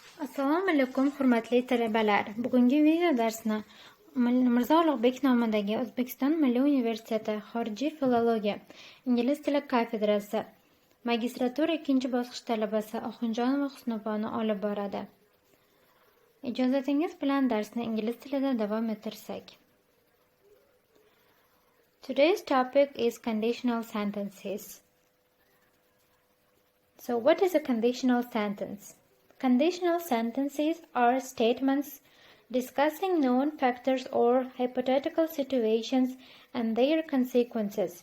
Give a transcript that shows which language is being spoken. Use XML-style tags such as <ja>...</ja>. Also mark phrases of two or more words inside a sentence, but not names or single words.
<uz>Assalomu alaykum hurmatli talabalar. Bugungi video darsni Mirzo Ulug'bek nomidagi O'zbekiston Milliy universiteti Xorijiy filologiya ingliz tili kafedrasi magistratura 2-bosqich talabasi Охунжонова Х olib boradi. Ijozatingiz bilan darsni ingliz tilida davom ettirsak.</uz> <en>Today's topic is conditional sentences. So what is a conditional sentence? Conditional sentences are statements discussing known factors or hypothetical situations and their consequences.</en>